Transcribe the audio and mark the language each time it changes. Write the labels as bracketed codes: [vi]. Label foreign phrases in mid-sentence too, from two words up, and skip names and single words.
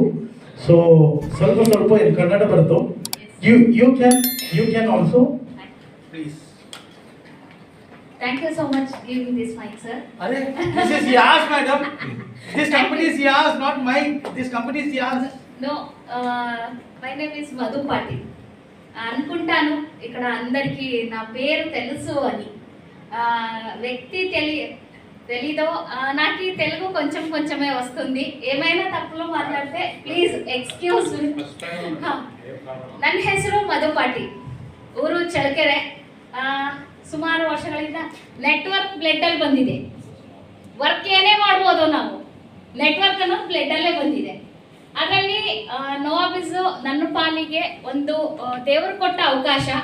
[en] So ಸ್ವಲ್ಪ in Kannada barto. You can also. Please. Thank you so much for giving this mic, sir. Arey, this is yours, madam. This company is yours, not mine. This company is yours. No, my name is Madhu Patil. [te] అనుకుంటాను ఇక్కడ అందరికీ నా పేరు తెలుసు అని. వ్యక్తి తెలీదో, నాకు ఈ తెలుగు కొంచెం కొంచెమే వస్తుంది. ఏమైనా తప్పులో మాట్లాడితే [en] please excuse. [kn] ನನ್ನ ಹೆಸರು ಮಧು ಪಾಟೀಲ್, ಊರು ಚಳ್ಳಕೆರೆ. ಸುಮಾರು ವರ್ಷಗಳಿಂದ ನೆಟ್ವರ್ಕ್ ಬ್ಲಡ್ಡಲ್ಲಿ ಬಂದಿದೆ. ವರ್ಕ್ ಏನೇ ಮಾಡ್ಬೋದು ನಾವು, ನೆಟ್ವರ್ಕ್ ಅನ್ನೋದು ಬ್ಲಡ್ಡಲ್ಲೇ ಬಂದಿದೆ. ಅದರಲ್ಲಿ ನೋವಾಬಿಸ್ ನನ್ನ ಪಾಲಿಗೆ ಒಂದು ದೇವರು ಕೊಟ್ಟ ಅವಕಾಶ.